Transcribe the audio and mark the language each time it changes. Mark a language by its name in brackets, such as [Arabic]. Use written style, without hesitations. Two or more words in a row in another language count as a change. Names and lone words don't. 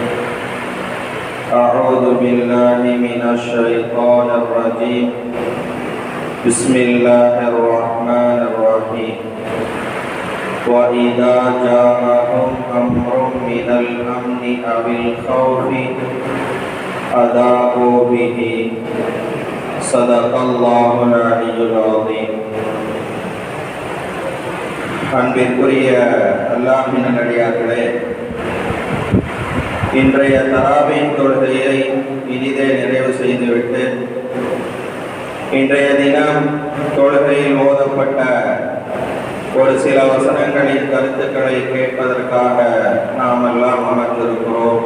[Arabic] أعوذ بالله من الشيطان الرجيم بسم الله الرحمن الرحيم وإذا جاءهم أمر من الأمن أو الخوف أذاعوا به صدق الله العلي العظيم. [Tamil] அன்பிற்குரிய அல்லாஹ்வின் நல்லடியார்களே, இன்றைய தராவீஹ் தொழுகையை இனிதே நிறைவு செய்துவிட்டு இன்றைய தினம் தொழுகையில் ஓதப்பட்ட ஒரு சில வசனங்களின் கருத்துக்களை கேட்பதற்காக நாம் எல்லாம் அமர்ந்திருக்கிறோம்.